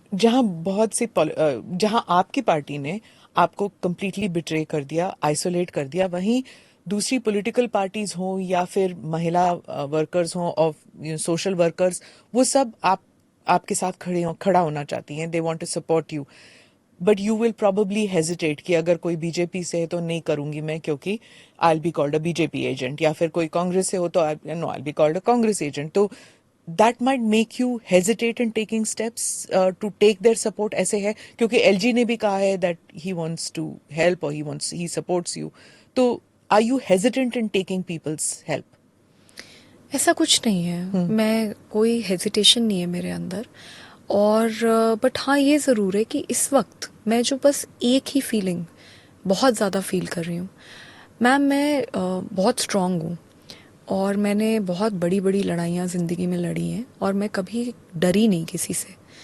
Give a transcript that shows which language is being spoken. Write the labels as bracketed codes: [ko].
[en] जहां आपकी पार्टी ने आपको कंप्लीटली बिट्रे कर दिया, आइसोलेट कर दिया, वहीं दूसरी पॉलिटिकल पार्टीज हों या फिर महिला वर्कर्स हों और सोशल वर्कर्स, वो सब आपके साथ खड़ा होना चाहती हैं। They want to support you, but you will probably hesitate कि अगर कोई बीजेपी से है तो नहीं करूंगी मैं क्योंकि I will be called a BJP agent, या फिर कोई कांग्रेस से हो तो I will be called a Congress agent. तो that might make you hesitate in taking steps to take their support? [hi] ऐसे है क्योंकि LG ने भी कहा है [en] that he wants to help or he supports you. तो are you hesitant in taking people's help? [hi] ऐसा कुछ नहीं है, मैं कोई हेजिटेशन नहीं है मेरे अंदर। और बट हाँ, ये ज़रूर है कि इस वक्त मैं जो बस एक ही फीलिंग बहुत ज़्यादा फील कर रही हूँ। मैम, मैं बहुत स्ट्रांग हूँ और मैंने बहुत बड़ी बड़ी लड़ाइयाँ ज़िंदगी में लड़ी हैं और मैं कभी डरी नहीं किसी से।